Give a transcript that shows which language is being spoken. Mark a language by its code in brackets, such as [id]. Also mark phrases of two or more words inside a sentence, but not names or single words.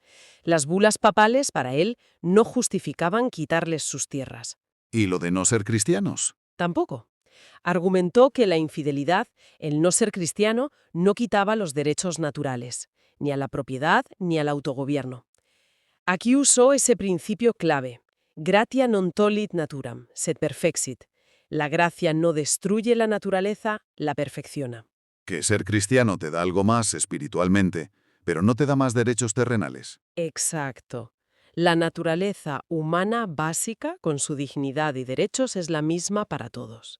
[es] Las bulas papales, para él, no justificaban quitarles sus tierras. ¿Y lo de no ser cristianos? Tampoco. Argumentó que la infidelidad, el no ser cristiano, no quitaba los derechos naturales, ni a la propiedad ni al autogobierno. Aquí usó ese principio clave, [la] gratia non tollit naturam, sed perfexit. [es] La gracia no destruye la naturaleza, la perfecciona. Que ser cristiano te da algo más espiritualmente, pero no te da más derechos terrenales. Exacto. La naturaleza humana básica, con su dignidad y derechos, es la misma para todos.